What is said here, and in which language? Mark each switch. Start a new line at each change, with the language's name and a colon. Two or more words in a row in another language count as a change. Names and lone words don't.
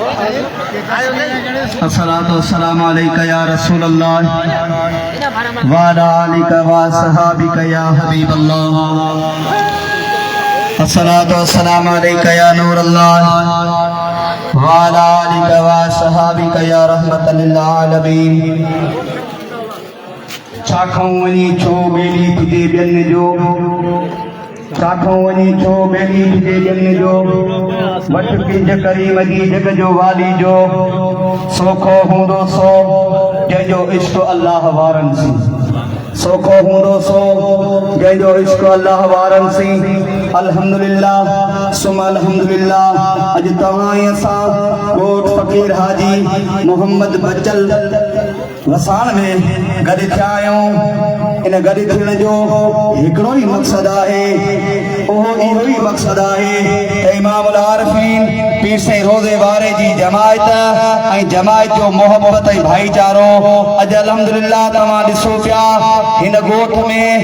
Arabic: الصلاة والسلام عليك يا رسول الله وعلى آلك وصحبك يا حبيب الله الصلاة والسلام عليك يا نور الله وعلى آلك وصحبك يا رحمة للعالمين
Sindhi: चाखों वनी छो बेली तुझे बियन जो चाखों वनी छो बेली तुझे बियन जो वट पिंज करीम जी जग जो वाली जो सोखो हूंदो सो जंहिंजो इश्क अल्लाह वारन सी सोखो हूंदो सो जंहिंजो इश्क अल्लाह वारन सी अल्हम्दुलिल्लाह सुम अल्हम्दुलिल्लाह अज तव्हां असां ॻोठ फ़कीर हाजी मोहम्मद बचल वसाण में गॾु थिया आहियूं इन गॾु थियण जो हिकिड़ो ई मक़सदु आहे उहो इहो ई मक़सदु आहे त
Arabic: إمام العارفين
Sindhi: पीर साईं रोज़े वारे जी जमायत ऐं जमायत जो मोहब्बत ऐं भाईचारो अॼु अल्हम्दुलिल्लाह तव्हां ॾिसो पिया हिन ॻोठ में